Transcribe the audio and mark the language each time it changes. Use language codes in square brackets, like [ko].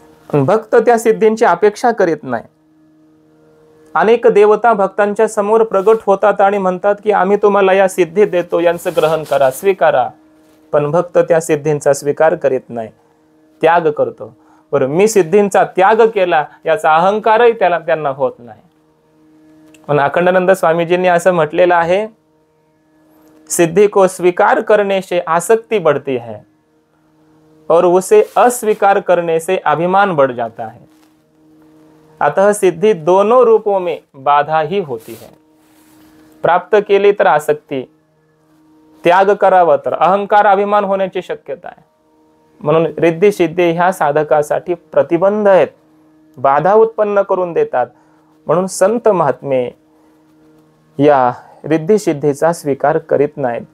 [mr] भक्त त्या सिद्धींची अपेक्षा करीत नाही. अनेक देवता भक्तांच्या समोर प्रगट होतात आणि म्हणतात की आम्ही तुम्हाला या सिद्धी देतो, यांचं ग्रहण करा, स्वीकारा. पण भक्त त्या सिद्धींचा स्वीकार करीत नाही, त्याग करतो. बरं, मी सिद्धींचा त्याग केला याचा अहंकारही त्यांना होत नाही. पण अखंडानंद स्वामीजींनी असं म्हटलेलं आहे, [hi] सिद्धि को स्वीकार करने से आसक्ति बढ़ती है और उसे अस्वीकार करने से अभिमान बढ़ जाता है. अतः सिद्धि दोनों रूपों में बाधा ही होती है. [mr] प्राप्त केली तर आसक्ती, त्याग करावा तर अहंकार अभिमान होण्याची शक्यता आहे. म्हणून रिद्धी सिद्धी ह्या साधकासाठी प्रतिबंध आहेत, बाधा उत्पन्न करून देतात. म्हणून संत महात्मे या रिद्धी सिद्धीचा स्वीकार करीत नाहीत.